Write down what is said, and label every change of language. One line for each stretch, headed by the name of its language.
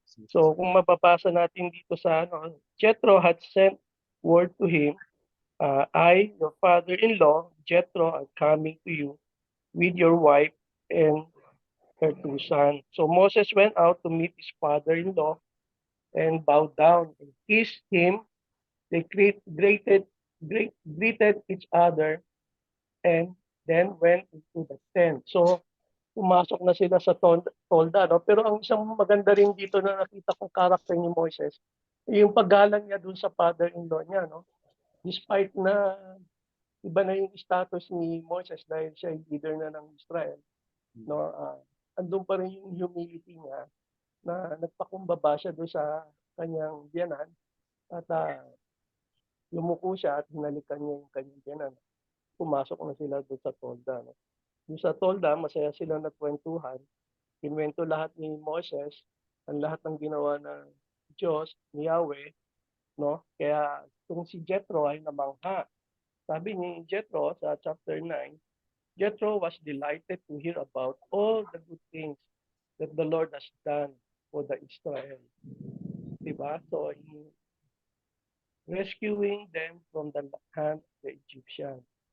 Filipino: So kung mababasa natin dito sa ano,
English: Jethro had sent word to him, I, your father-in-law, Jethro, are coming to you with your wife and her two sons. So Moses went out to meet his father-in-law and bowed down and kissed him. They greeted each other and then went into the tent.
Filipino: So pumasok na sila sa tolda, no? Pero ang isang maganda rin dito na nakita kong character ni Moises, yung paggalang niya dun sa father-in-law niya, no? Despite na iba na yung status ni Moises dahil siya yung leader na ng Israel, no? Andun pa rin yung humility niya na nagpakumbaba siya doon sa kanyang biyanan at yumuko siya at hinalikan niya yung kanyang biyanan. Pumasok na sila doon sa tolda, no? Doon sa tolda, masaya sila nagkwentuhan. Kinwento lahat ni Moses ang lahat ng ginawa ng Diyos, ni Yahweh, no? Kaya kung si Jethro ay namangha. Sabi ni Jethro sa chapter 9,
English: Jethro was delighted to hear about all the good things that the Lord has done for the Israel. Diba? So, rescuing them from the hand of the Egyptians.